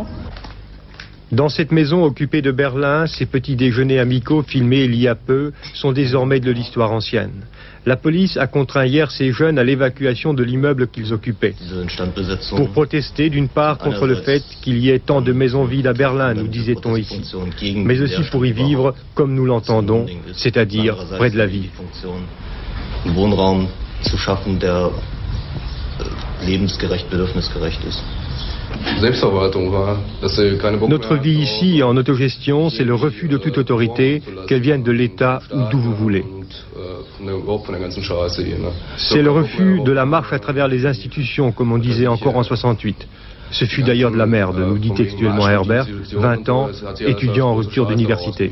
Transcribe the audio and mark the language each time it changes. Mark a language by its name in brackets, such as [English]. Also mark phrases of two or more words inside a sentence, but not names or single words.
[French] Dans cette maison occupée de Berlin, ces petits déjeuners amicaux filmés il y a peu sont désormais de l'histoire ancienne. La police a contraint hier ces jeunes à l'évacuation de l'immeuble qu'ils occupaient. Pour protester d'une part contre le fait qu'il y ait tant de maisons vides à Berlin, nous disait-on ici, mais aussi pour y vivre comme nous l'entendons, c'est-à-dire près de la ville. [German] Wohnraum zu schaffen, der lebensgerecht, bedürfnisgerecht ist. [French] Notre vie ici en autogestion, c'est le refus de toute autorité, qu'elle vienne de l'État ou d'où vous voulez. C'est le refus de la marche à travers les institutions, comme on disait encore en 68. Ce fut d'ailleurs de la merde, nous dit textuellement Herbert, 20 ans, étudiant en rupture d'université.